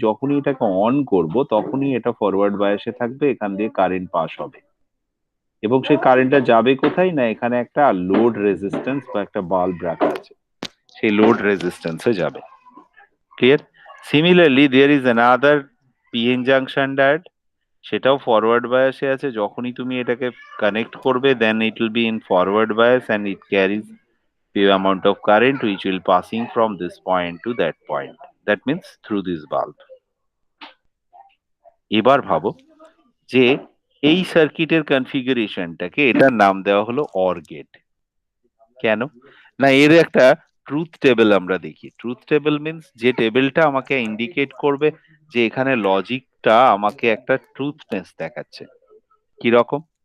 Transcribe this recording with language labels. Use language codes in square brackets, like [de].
[bn] যখনই এটাকে অন করব তখনই এটা ফরওয়ার্ড বায়াসে থাকবে, এখান দিয়ে কারেন্ট পাস হবে, এবং সেই কারেন্টটা যাবে কোথায় না, এখানে একটা লোড রেজিস্ট্যান্স বা একটা বাল্ব রাখা আছে, সেই লোড রেজিস্ট্যান্সে যাবে। Clear? [en] similarly there is another PN junction diode, [bn] সেটাও ফরওয়ার্ড বায়াসে আছে। যখনই তুমি এটাকে কানেক্ট করবে [en] Then it will be in forward bias and it carries the amount of current which will passing from this point to that point, that means through this bulb. [bn] এবার ভাবো যে এই সার্কিটের কনফিগারেশনটাকে এটার নাম দেওয়া হলো অর গেট। কেন না, এর একটা ট্রুথ টেবিল আমরা দেখি। ট্রুথ টেবিল মিন্স যে টেবিলটা আমাকে ইন্ডিকেট করবে যে এখানে লজিকটা আমাকে একটা ট্রুথনেস দেখাচ্ছে। কি রকম?